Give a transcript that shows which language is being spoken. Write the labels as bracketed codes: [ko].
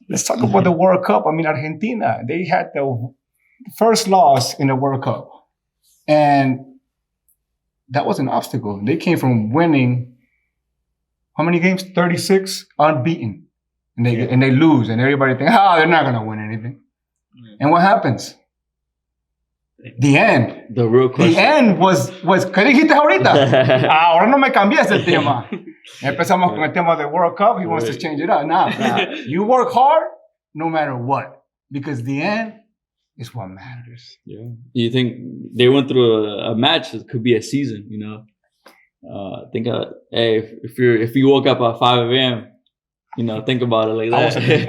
[en] Let's talk about the World Cup. I mean, Argentina, they had the first loss in the World Cup. And that was an obstacle. They came from winning, how many games? 36, unbeaten. And they lose. And everybody thinks, they're not going to win anything. And what happens? The end. The real question. The end was [es] ¿qué dijiste ahorita? Ahora no me cambias el tema. Empezamos con el tema del World Cup. [en] He wants to change it up. Nah. You work hard no matter what, because the end is what matters. Yeah. You think they went through a match that could be a season, you know? Hey, if you woke up at 5 a.m., you know, think about it like that.